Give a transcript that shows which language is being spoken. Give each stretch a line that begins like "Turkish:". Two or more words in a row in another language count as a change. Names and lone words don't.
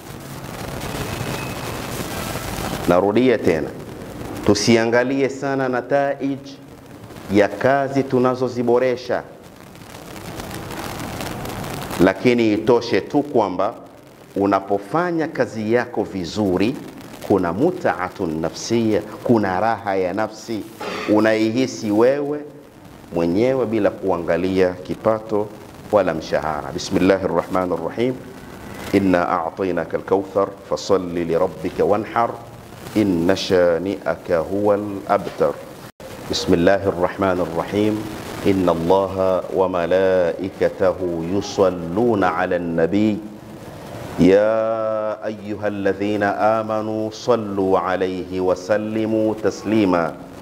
Swahili: Narudia tena, tusiangalie sana nataij ya kazi tunazoziboresha, lakini itoshe tu kwamba unapofanya kazi yako vizuri kuna
Arabic: متعة نفسية,
Swahili: kuna raha ya nafsi unaihisi wewe mwenyewe bila kuangalia kipato wala mshahara.
Arabic: بسم الله الرحمن الرحيم إنا أعطيناك الكوثر فصل لربك وانحر إن شانئك هو الأبتر. بسم الله الرحمن الرحيم إن الله وملائكته يصلون على النبي يا أيها الذين آمنوا صلوا عليه وسلموا تسليما.